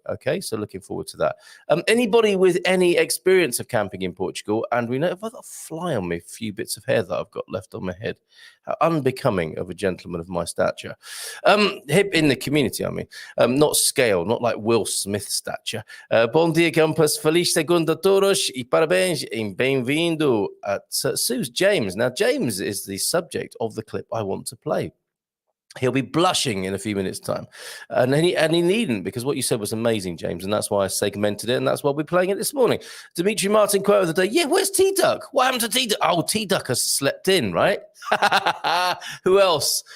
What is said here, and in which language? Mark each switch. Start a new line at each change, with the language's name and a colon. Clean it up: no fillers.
English: Okay, so looking forward to that. Anybody with any experience of camping in Portugal, and we know if I've got a fly on me, a few bits of hair that I've got left on my head, how unbecoming of a gentleman of my stature. Hip in the community, I mean, not scale, not like Will Smith stature.
Portuguese: Bom dia, campus. Feliz segunda a todos e parabéns e bem-vindo at Suze James.
English: Now, James is the subject of the clip I want to play. He'll be blushing in a few minutes' time. And he needn't, because what you said was amazing, James, and that's why I segmented it, and that's why we're playing it this morning. Dimitri Martin, quote of the day, yeah, where's T-Duck? What happened to T-Duck? Oh, T-Duck has slept in, right? Who else?